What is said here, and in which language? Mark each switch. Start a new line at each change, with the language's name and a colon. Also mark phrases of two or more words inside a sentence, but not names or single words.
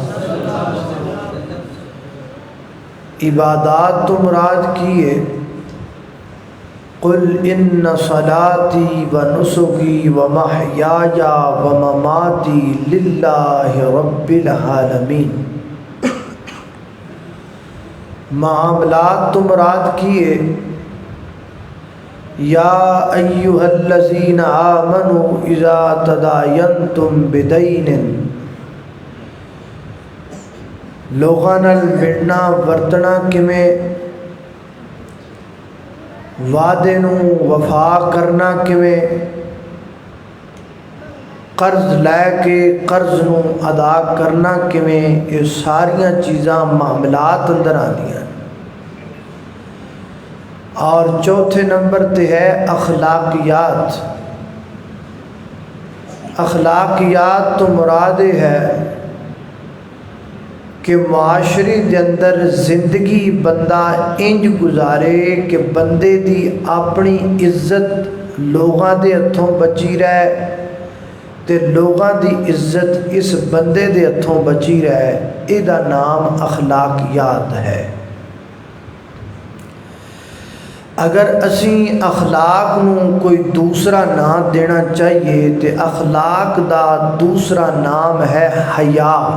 Punjabi: عبادات تو مراد کی ہے
Arabic: قل ان صلاتی و نسکی و محیای و مماتی للہ رب العالمین
Punjabi: معاملات تو مراد کی ہے
Arabic: یا ایہا الذین آمنوا اذا تداینتم بدین
Punjabi: لوگاں نال ملنا ورتنا کمیں وعدے نوں وفا کرنا کمیں قرض لے کے قرض نوں ادا کرنا کمیں یہ ساریاں چیزاں معاملات اندر آندیاں اور چوتھے نمبر تے ہے اخلاقیات اخلاقیات تو مراد ہے کہ معاشرے دے اندر زندگی بندہ انج گزارے کہ بندے دی اپنی عزت لوگاں دے ہتھوں بچی رہے تے لوگاں دی عزت اس بندے دے ہتھوں بچی رہے اے دا نام اخلاقیات ہے اگر اسی اخلاق نوں کوئی دوسرا نام دینا چاہیے تے اخلاق دا دوسرا نام ہے حیا